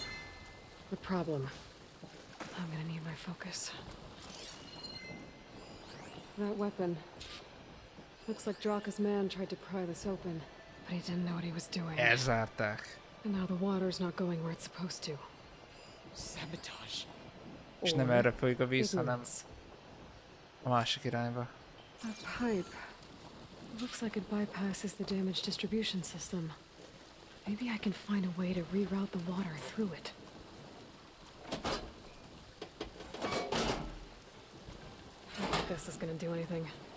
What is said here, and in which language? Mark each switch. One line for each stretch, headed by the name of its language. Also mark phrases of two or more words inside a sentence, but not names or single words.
English: The problem. I'm gonna need my focus. That weapon. Looks like Draka's man tried to pry this open, but he didn't know what he was doing.
Hungarian: Elzárták.
English: And now the water's not going where it's supposed to. Sabotage.
Hungarian: És nem erre folyik a víz, hanem
English: Ignorance.
Hungarian: a másik irányba.
English: That pipe. Looks like it bypasses the damaged distribution system. Maybe I can find a way to reroute the water through it. I don't think this is gonna do anything.